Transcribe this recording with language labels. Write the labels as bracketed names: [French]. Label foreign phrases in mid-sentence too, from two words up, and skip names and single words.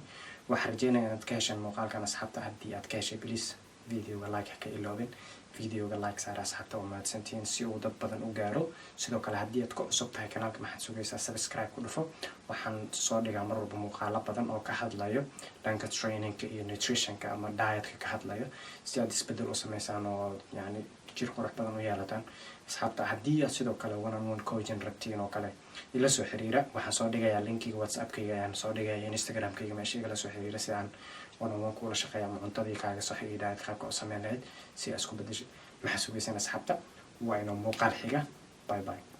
[Somali] Waxaan rajeynayaa inaad ka hesheen muuqaalkan asxaabta. Haddii aad ka heshay please videoga like ka iloobin videoga like saar asxaabta oo mahadsantiin si uu dad badan u gaaro sidoo kale haddii aad ku cusub tahay kanaalka maxaad sugaysaa subscribe ku dhufo waxaan soo dhigaa mar walba muuqaalo badan oo ka hadlayo dhanka trainingka iyo nutritionka ama dietka ka hadlayo si aad isbedel u sameysaan oo yani jir qurux badan u yeelataan asxaabta haddii aad sidoo kale [English] one-on-one coaching [Somali] rabtiin oo kale ila soo xiriira waxaan soo dhigayaa linkiga whatsappkayga ayaan soo dhigayaa instagramkayga meesha igala soo xiriira si aan [English] one-on-one [Somali] kula shaqeeya ama cuntadii kaaga sax iyo diet qaabka u sameyn lahayd si aad isku bedesho maxaa sugaysaan asxaabta waa inuu muuqaal xiga [English] bye bye